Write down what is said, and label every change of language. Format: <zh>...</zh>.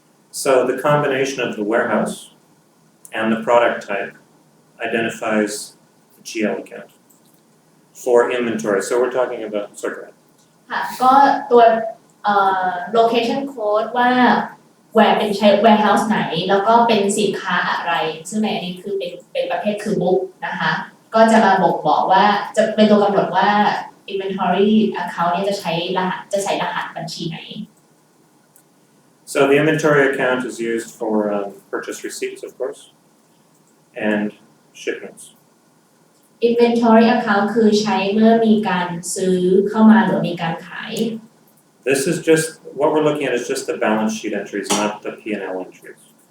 <en>So the combination of the warehouse and the product type identifies the GL account for inventory. So we're talking about sorry.</en> <th>ค่ะก็ตัวlocation code ว่าเป็นใช้ warehouse ไหนแล้วก็เป็นสินค้าอะไรซึ่งในอันนี้คือเป็นประเภทคือ book นะคะก็จะมาบอกว่าจะเป็นตัวกำหนดว่า inventory account เนี่ยจะใช้รหัสบัญชีไหน</th> <en>So the inventory account is used for purchase receipts, of course, and shipments.</en> <th>inventory account คือใช้เมื่อมีการซื้อเข้ามาหรือมีการขาย</th> <en>This is just what we're looking at is just the balance sheet entries, not the P&L entries.</en>